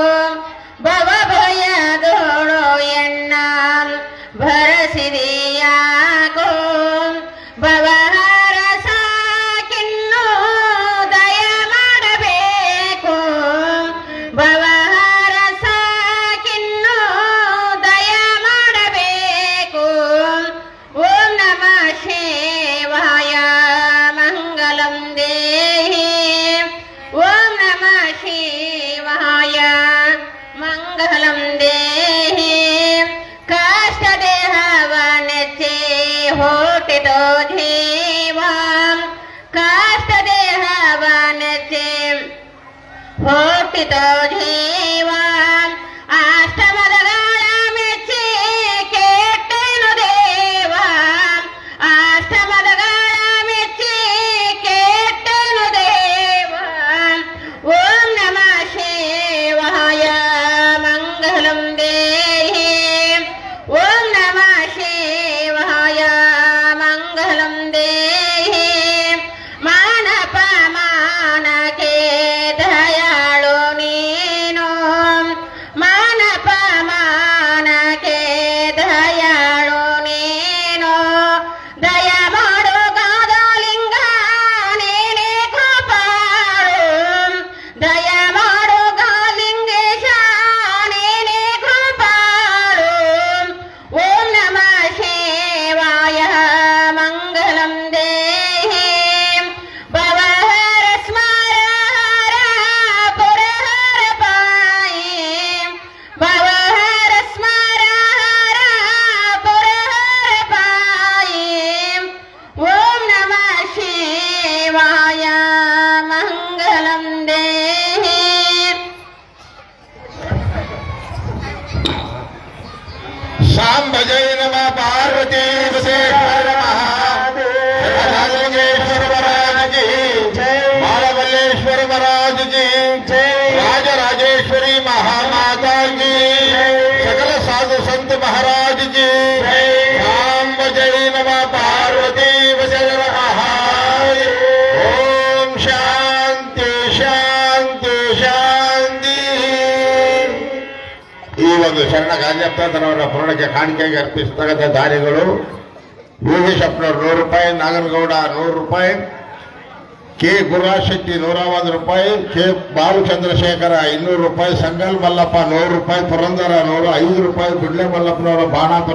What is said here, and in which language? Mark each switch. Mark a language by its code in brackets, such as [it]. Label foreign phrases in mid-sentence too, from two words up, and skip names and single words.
[kn] ಭವಭಯದೋಳು ಎನ್ನ ಭರಸಿದೆಯಾಕೋ. ಭವಹರ ಸಾಕಿನ್ನು ದಯ ಮಾಡಬೇಕು. ಭವಹರ ಸಾಕಿನ್ನು ದಯ ಮಾಡಬೇಕು. [sa] ಓಂ ನಮಃ ಶಿವಾಯ ಮಂಗಲಂ ದೇಹಿ. ಓಂ ನಮಃ ಶಿವಾಯ ಮಂಗಲಂ ದೇಹಿ. [kn] ಕಾಷ್ಟ ದೇಹವನೆಚ್ಚೆ ಹೊಟ್ಟಿತೋ ಜೀವ. ಕಾಷ್ಟ ದೇಹವನೆಚ್ಚೆ ಹೊಟ್ಟಿತೋ ಜೀವ. ಅಷ್ಟಮದಗಳ ಮೆಚ್ಚಿ ಕೆಟ್ಟೆನು ದೇವ. ಅಷ್ಟಮದಗಳ ಮೆಚ್ಚಿ ಕೆಟ್ಟೆನು ದೇವ. [sa] ಓಂ ನಮಃ ಶಿವಾಯ ಮಂಗಲಂ ದೇಹಿ. ಓಂ ನಮಃ ಶಿವಾಯ ಮಂಗಲಂ ದೇಹಿ. [kn] ಮಾನಪ ಮಾನಕೆ ದಯಾಳು ನೀನು. ಮಾನಪ ಮಾನಕೆ ದಯಾಳು ನೀನು. ದಯ ಮಾಡು ಗಾದಲಿಂಗ ನೀನೇ ಕಾಪಾಡು. ದಯ ಮಾಡು ಗಾಲಿಂಗೇಶ ನೀನೇ ಕಾಪಾಡು. [sa] ಓಂ ನಮಃ ಶಿವಾಯ ಮಂಗಲಂ ದೇಹಿ. ಭವಹರ ಸ್ಮರ ಹರ ಪುರಹರ ಪಾಯಿ. ಭವಹರ ಸ್ಮರ ಹರ ಪುರಹರ ಪಾಯಿ. ಓಂ ನಮಃ ಶಿವಾಯ ಮಂಗಲಂ ದೇಹಿ. [hi] ಸಾಂಬ ಜೈ ನಮಃ ಪಾರ್ವತಿ ಬಸವೇಶ್ವರ ಮಹಾದೇಶ್ವರ ಮಹಾರಾಜ ಜಿ. ಬಾಲಮಲ್ಲೇಶ್ವರ ಮಹಾರಾಜ ಜಿ. ರಾಜರಾಜೇಶ್ವರಿ ಮಹಾಮಾತಾ ಜಿ. सकल साधु संत महाराज जी. साम्ब जय नमः पार्वती बसवेश्वर महादेव. [sa] ओम शांति शांति शांति. [kn] ಈ ಒಂದು ಶರಣ ಗಾಂಜಪ್ಪನವರ ಪುರಾಣಕ್ಕೆ ಕಾಣಿಕೆಗೆ ಅರ್ಪಿಸತಕ್ಕಂಥ ದಾನಿಗಳು ಯೋಗೇಶ್ ಅಪ್ಪನವರು 100 ರೂಪಾಯಿ, ನಾಗನಗೌಡ 100 ರೂಪಾಯಿ, ಕೆ ಗುರುಶೆಟ್ಟಿ 101 ರೂಪಾಯಿ, ಕೆ ಬಾಲಚಂದ್ರಶೇಖರ 200 ರೂಪಾಯಿ, ಸಂಗಲ್ ಮಲ್ಲಪ್ಪ 100 ರೂಪಾಯಿ, ಪುರಂದರ 105 ರೂಪಾಯಿ, ಗುಡ್ಲೆ ಮಲ್ಲಪ್ಪನವರ ಬಾಣಾಪುರ